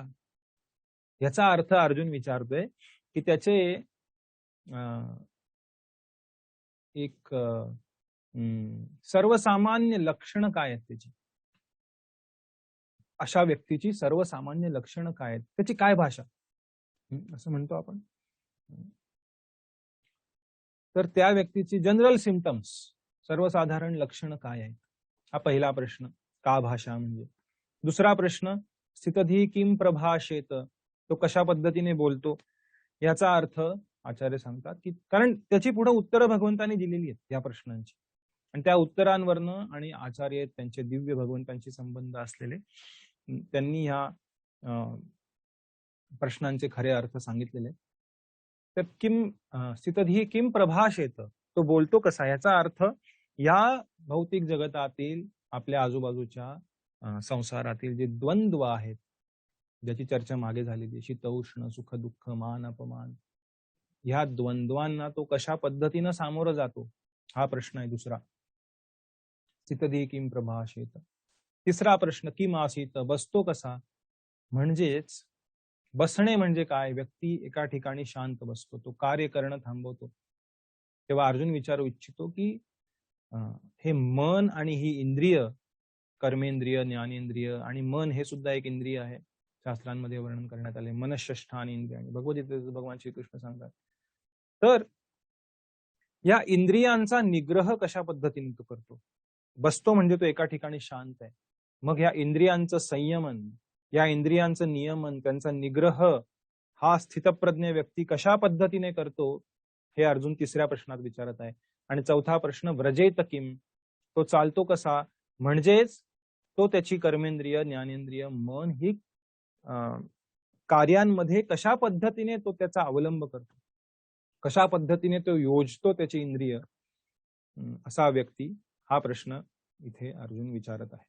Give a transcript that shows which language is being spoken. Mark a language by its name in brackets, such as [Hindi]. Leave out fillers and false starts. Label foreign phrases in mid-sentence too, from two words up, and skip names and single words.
[Marathi] याचा अर्थ अर्जुन विचारतोय की त्याचे एक सर्वसामान्य लक्षण काय आहेत, त्याची, अशा व्यक्तीची सर्वसामान्य लक्षणं काय आहेत, त्याची काय भाषा, असं म्हणतो आपण. तर त्या व्यक्तीची [English] general symptoms, [Marathi] सर्वसाधारण लक्षणं काय आहेत? हा पहिला प्रश्न, का भाषा म्हणजे. दुसरा प्रश्न, [Sanskrit] स्थितधी किम प्रभाषेत, [Marathi] तो कशा पद्धतीने बोलतो. याचा अर्थ आचार्य सांगतात की, कारण त्याची पुढे उत्तरं भगवंतांनी दिलेली आहेत या प्रश्नांची, आणि त्या उत्तरांवरनं आणि आचार्य त्यांचे दिव्य भगवंतांशी संबंध असलेले त्यांनी ह्या प्रश्नांचे खरे अर्थ सांगितलेले. [Sanskrit] तर किम स्थितधी किम प्रभाषेत, [Marathi] तो बोलतो कसा, याचा अर्थ या भौतिक जगतातील आपल्या आजूबाजूच्या संसारातील जे द्वंद्व आहेत, ज्याची चर्चा मागे झालेली, शीत उष्ण, सुख दुःख, मान अपमान, ह्या द्वंद्वांना तो कशा पद्धतीनं सामोरं जातो, हा प्रश्न आहे दुसरा. [Sanskrit] स्थितधी किम प्रभाषेत. [Marathi] तिसरा प्रश्न, [Sanskrit] किम आसीत, [Marathi] बसतो कसा. म्हणजेच बसणे म्हणजे काय, व्यक्ती एका ठिकाणी शांत बसतो, तो कार्य करणं थांबवतो. तेव्हा अर्जुन विचारू इच्छितो की हे मन आणि ही इंद्रिय, कर्मेंद्रिय, ज्ञानेंद्रिय आणि मन हे सुद्धा एक इंद्रिय आहे, शास्त्रांमध्ये वर्णन करण्यात आले. मनःष्ठानी इंद्रिय, आणि भगवद्गीतेत भगवान श्रीकृष्ण सांगतात. तर या इंद्रियांचा निग्रह कशा पद्धतीने तो करतो. बसतो म्हणजे तो एका ठिकाणी शांत आहे. मग या इंद्रियांचं संयमन, या इंद्रियांचं नियमन, त्यांचा निग्रह हा स्थितप्रज्ञ व्यक्ती कशा पद्धतीने करतो, हे अर्जुन तिसऱ्या प्रश्नात विचारत आहे. आणि चौथा प्रश्न, [Sanskrit] व्रजेत किम, [Marathi] तो चालतो कसा, म्हणजेच तो त्याची कर्मेंद्रिय, ज्ञानेंद्रिय, मन ही कार्यांमध्ये कशा पद्धतीने तो त्याचा अवलंब करतो, कशा पद्धतीने तो योजतो त्याची इंद्रिय, असा व्यक्ती, हा प्रश्न इथे अर्जुन विचारत आहे.